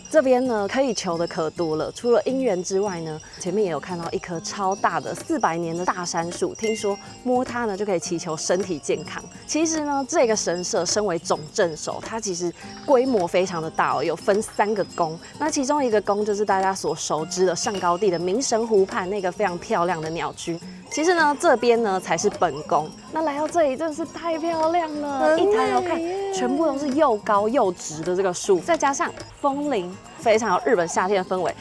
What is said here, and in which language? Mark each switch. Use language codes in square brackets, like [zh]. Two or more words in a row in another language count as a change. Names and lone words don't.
[zh] 這邊呢可以求的可多了，除了姻緣之外呢，前面也有看到一棵超大的400年的大杉樹，聽說摸它呢就可以祈求身體健康。其實呢，這個神社身為總鎮守，它其實規模非常的大哦，有分3個宮。那其中一個宮就是大家所熟知的上高地的明神湖畔那個非常漂亮的鳥居。其實呢，這邊呢才是本宮。那來到這裡真的是太漂亮了，一抬頭看，全部都是又高又直的這個樹，再加上楓林，非常有日本夏天的氛圍。